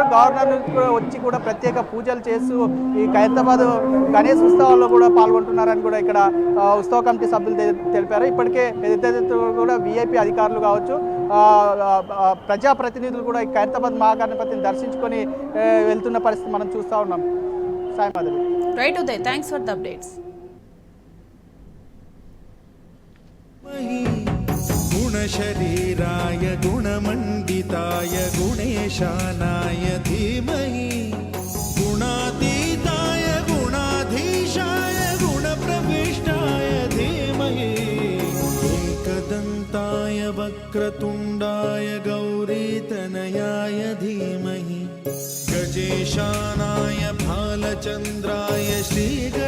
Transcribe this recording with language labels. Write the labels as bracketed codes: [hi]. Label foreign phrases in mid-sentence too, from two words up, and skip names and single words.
[te] గవర్నర్ వచ్చి కూడా ప్రత్యేక పూజలు చేస్తూ ఈ ఖైరతాబాద్ గణేష్ ఉత్సవాల్లో కూడా పాల్గొంటున్నారని కూడా ఇక్కడ ఉత్సవ కమిటీ సభ్యులు తెలిపారు. ఇప్పటికే కూడా విఐపి అధికారులు కావచ్చు, ప్రజాప్రతినిధులు కూడా ఈ ఖైరతాబాద్ మహాగణపతిని దర్శించుకొని వెళ్తున్న పరిస్థితి మనం చూస్తూ ఉన్నాం. సాయి మాధవి. [en] Right Uday, thanks for the updates. [sa] गुणशरीराय गुणमण्डिताय गुणेशानाय धीमहि गुणातीताय गुणाधीशाय गुणप्रविष्टाय धीमहि एकदन्ताय वक्रतुण्डाय गौरीतनयाय धीमहि गजेशानाय भालचन्द्राय श्री